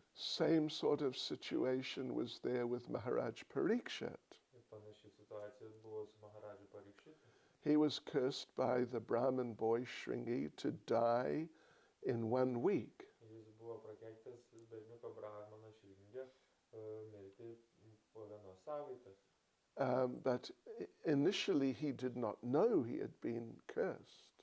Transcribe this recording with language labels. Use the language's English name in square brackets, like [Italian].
[English] Same sort of situation was there with Maharaj Parikshit. [Lithuanian] Ir panaši situacija buvo su Maharadžu Parikšitu. [English] He was cursed by the Brahmin boy Shringi to die in 1 week. [Lithuanian] Jis buvo prakeiktas berniuko Brahmano Šringė mirti po vienos savaitės. [English] But initially he did not know he had been cursed.